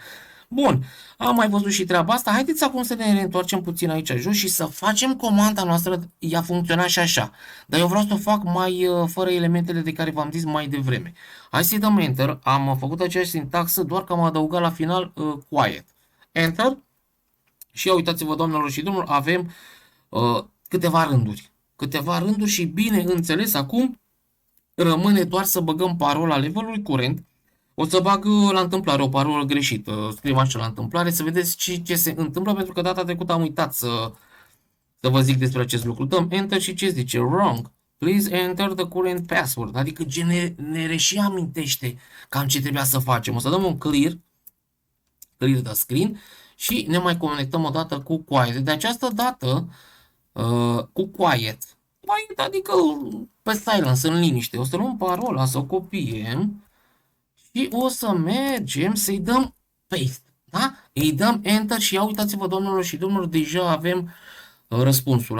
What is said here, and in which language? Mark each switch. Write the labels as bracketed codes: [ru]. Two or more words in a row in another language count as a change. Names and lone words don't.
[ro] Bun, am mai văzut și treaba asta. Haideți acum să ne reîntoarcem puțin aici jos și să facem comanda noastră. Ea funcționa și așa, dar eu vreau să o fac mai fără elementele de care v-am zis mai devreme. Hai să-i dăm Enter. Am făcut aceeași sintaxă, doar că am adăugat la final quiet. Enter. Și uitați-vă, doamnelor și domnilor, avem câteva rânduri. Câteva rânduri și bineînțeles acum rămâne doar să băgăm parola levelului curent. O să bag la întâmplare o parolă greșită. Scriem așa la întâmplare să vedeți ce se întâmplă, pentru că data trecută am uitat să vă zic despre acest lucru. Dăm Enter și ce zice? [en] Wrong. Please enter the current password. [ro] Adică ne reși amintește cam ce trebuia să facem. O să dăm un [en] clear the screen [ro] și ne mai conectăm o dată cu quiet. De această dată cu quiet, adică pe silence, în liniște. O să luăm parola, să o copiem și o să mergem să-i dăm paste. Da? Îi dăm enter și ia uitați-vă, doamnelor și domnilor, deja avem răspunsul.